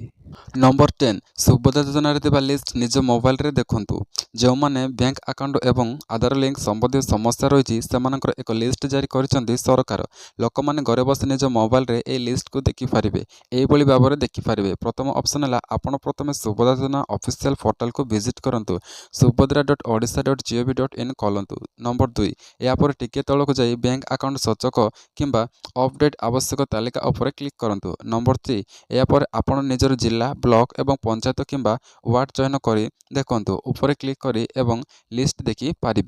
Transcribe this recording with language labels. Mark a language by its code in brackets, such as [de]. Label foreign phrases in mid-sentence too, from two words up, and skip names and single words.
[or] ନମ୍ବର 10 ସୁଭଦ୍ରା ଯୋଜନାରେ ଥିବା ଲିଷ୍ଟ ନିଜ ମୋବାଇଲରେ ଦେଖନ୍ତୁ। ଯେଉଁମାନେ [en] bank account [or] ଏବଂ ଆଧାର ଲିଙ୍କ ସମ୍ବନ୍ଧୀୟ ସମସ୍ୟା ରହିଛି ସେମାନଙ୍କର ଏକ ଲିଷ୍ଟ ଜାରି କରିଛନ୍ତି ସରକାର। ଲୋକମାନେ ଘରେ ବସି ନିଜ ମୋବାଇଲରେ ଏହି ଲିଷ୍ଟକୁ ଦେଖିପାରିବେ। ଏହିଭଳି ଭାବରେ ଦେଖିପାରିବେ। ପ୍ରଥମ ଅପସନ୍ ହେଲା, ଆପଣ ପ୍ରଥମେ ସୁଭଦ୍ରା ଯୋଜନା [en] official portalକୁ [or] ଭିଜିଟ୍ କରନ୍ତୁ। subhadra.odisha.gov.in ଖୋଲନ୍ତୁ। ନମ୍ବର 2 ଏହାପରେ ଟିକିଏ ତଳକୁ ଯାଇ [en] bank account [or] ସୂଚକ କିମ୍ବା ଅପଡେଟ୍ ଆବଶ୍ୟକ ତାଲିକା ଉପରେ କ୍ଲିକ୍ କରନ୍ତୁ। ନମ୍ବର 3 ଏହାପରେ ଆପଣ ନିଜର ଜିଲ୍ଲା, ବ୍ଲକ ଏବଂ ପଞ୍ଚାୟତ କିମ୍ବା ୱାର୍ଡ ଚୟନ କରି ଦେଖନ୍ତୁ। ଉପରେ କ୍ଲିକ୍ କରି ଏବଂ ଲିଷ୍ଟ ଦେଖିପାରିବେ।